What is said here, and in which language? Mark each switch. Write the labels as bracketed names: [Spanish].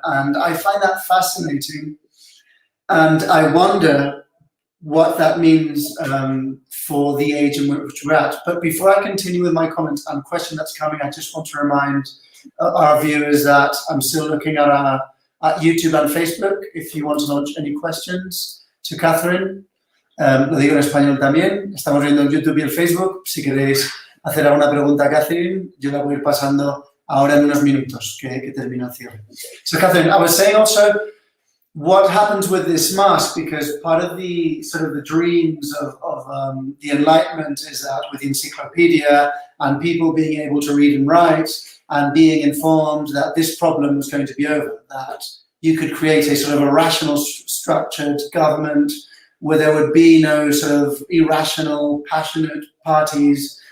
[English] And I find that fascinating. And I wonder what that means for the age in which we're at. But before I continue with my comments and question that's coming, I just want to remind our viewers that I'm still looking at YouTube and Facebook, if you want to launch any questions to Catherine. [Spanish] Lo digo en español también. Estamos viendo en YouTube y en Facebook. Si queréis hacer alguna pregunta a Catherine, yo la voy a ir pasando ahora en unos minutos que termino el cierre. [English] So Catherine, I was saying also, what happens with this mask? Because part of the sort of the dreams of the Enlightenment is that with the encyclopedia and people being able to read and write, and being informed that this problem was going to be over, that you could create a sort of a rational, structured government where there would be no sort of irrational, passionate parties